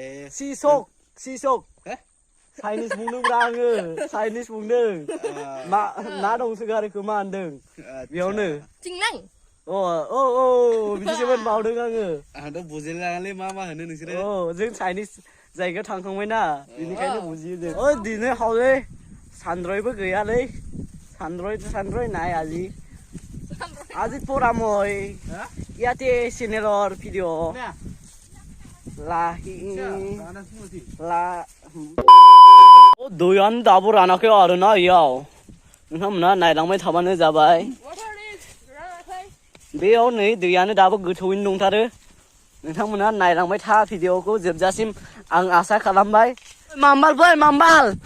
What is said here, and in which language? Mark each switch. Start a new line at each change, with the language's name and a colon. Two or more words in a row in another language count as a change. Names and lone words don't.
Bodo: सिसक चाइनिस बुंदोंब्रा आङो चाइनिस बुंदों ना दंसोगारो खोमा होनदों बेयावनो चिंलां बिदिसोमोन बावदों आंथ' बुजिलाङालै मा होनो नोंसोरो जों चाइनिस जायगायाव थांखांबायना बेनिखायनो बुजियो जों दिनै हावले सानद्रयबो गैयालै सानद्रय नाय
Assamese: আজি পৰা মই ইয়াতে চেনেলৰ ভিডিঅ'
Bodo: दैयानो दाबो रानाखै आरोना इयाव नोंथांमोना नायलांबाय थाबानो जाबाय बेयाव नै दैयानो दाबो गोथौयैनो दंथारो नोंथांमोना नायलांबाय था भिडिअखौ जोबजासिम आं आसा खालामबाय माम्बाल